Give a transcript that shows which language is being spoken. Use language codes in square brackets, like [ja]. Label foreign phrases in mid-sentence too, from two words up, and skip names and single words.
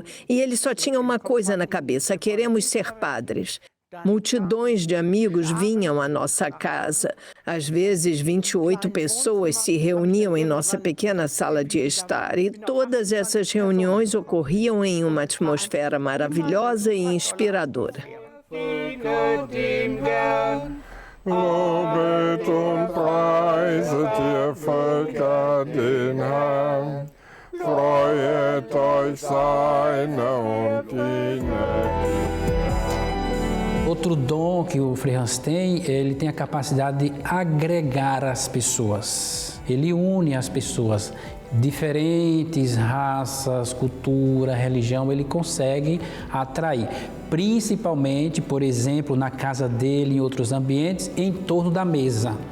[pt] E eles só tinham uma coisa na cabeça: queremos ser padres. Multidões de amigos vinham à nossa casa. Às vezes, 28 pessoas se reuniam em nossa pequena sala de estar. E todas essas reuniões ocorriam em uma atmosfera maravilhosa e inspiradora. [de] Lobet und preiset ihr Völker den Herrn, freuet euch seiner und dienet. [pt] Outro dom que o Frei Hans tem, ele tem a capacidade de agregar as pessoas. Ele une as pessoas. Diferentes raças, cultura, religião, ele consegue atrair. Principalmente, por exemplo, na casa dele, em outros ambientes, em torno da mesa.